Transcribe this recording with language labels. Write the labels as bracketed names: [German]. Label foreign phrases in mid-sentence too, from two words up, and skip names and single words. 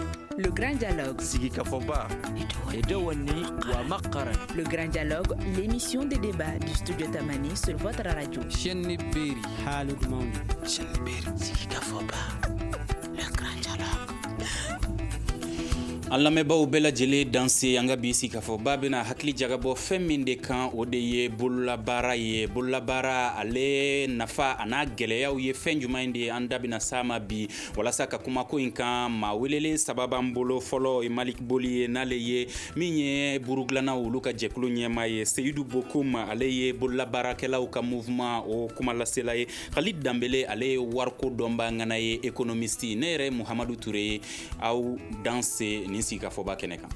[French] Le Grand Dialogue. Sigikafoba. Edouani wa Makaran. Le Grand Dialogue, l'émission de débat du studio Tamani sur votre radio. Chenni Beri. Halud Mauni. Chenni Beri. Sigikafoba. Le Grand Dialogue. [Bambara] An lamɛnbaaw bɛɛ lajɛlen danse an ka bi Sigikafoba bɛna hakili jagabɔ fɛn min de kan o de ye bololabaara ye. Bololabaara ale nafa a n'a gɛlɛyaw ye fɛn jumɛn de ye an da bɛna s'a ma bi walasa ka kuma ko in kan maa welelen saba b'an bolo fɔlɔ ye Malik Boli ye n'ale ye min ye burudilannaw olu ka jɛkulu ɲɛmaa ye Seyidu Bokoum ale ye bololabaarakɛlaw ka mouvement o kuma lasela ye Khalid Danbele ale ye wariko dɔnba ŋana ye économiste ne yɛrɛ Muhamadu Ture ye aw danse ni Sigikafoba kɛnɛ kan.